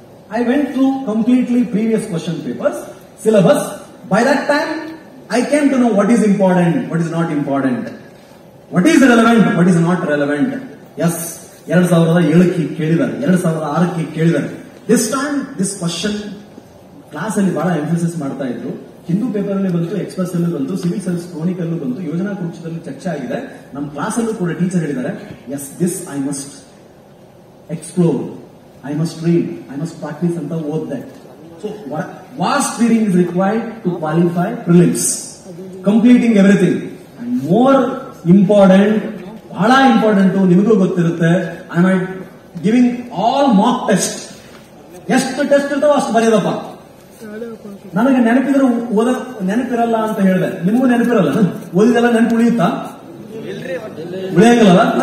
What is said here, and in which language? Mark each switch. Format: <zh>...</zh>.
<en>I went through completely previous question papers, syllabus. By that time, I came to know what is important, what is not important, what is relevant, what is not relevant.</en> <kn>Yes, 2007 ಕೇಳಿದ್ದಾರೆ, 2006 ಕೇಳಿದ್ದಾರೆ.</kn> <en>This time, this question</en> <kn>class ಅಲ್ಲಿ ಬಹಳ emphasis ಮಾಡ್ತಾ ಇದ್ರು. Hindu paper ಅಲ್ಲಿ ಬಂತು, express ಅಲ್ಲೂ ಬಂತು, ಸಿವಿಲ್ ಸರ್ವಿಸ್ ಕ್ರೋನಿಕ್ ಅಲ್ಲೂ ಬಂತು, ಯೋಜನಾ ಕುರುಕ್ಷದಲ್ಲಿ ಚರ್ಚೆ ಆಗಿದೆ. ನಮ್ಮ ಕ್ಲಾಸ್ ಅಲ್ಲೂ ಕೂಡ ಟೀಚರ್ ಹೇಳಿದ್ದಾರೆ,</kn> <en>yes this I must explore, I must read, I must practice</en> <kn>ಅಂತ ಓದ್ದೆ.</kn> <en>So vast reading is required to qualify prelims, completing everything. And more important,</en> <kn>ಬಹಳ ಇಂಪಾರ್ಟೆಂಟ್, ನಿಮಗೂ ಗೊತ್ತಿರುತ್ತೆ,</kn> <en>I am giving all mock test.</en> <kn>ಎಷ್ಟು test ಇರ್ತಾವ ಅಷ್ಟು ಬರೆಯೋದಪ್ಪ. ನನಗೆ ನೆನಪಿದ್ರೆ ನೆನಪಿರಲ್ಲ ಅಂತ ಹೇಳಿದೆ, ನಿಮಗೂ ನೆನಪಿರಲ್ಲ, ಓದಿದೆಲ್ಲ ನೆನಪು ಉಳಿಯುತ್ತಾ? ಉಳಿಯಂಗಿಲ್ಲ.</kn>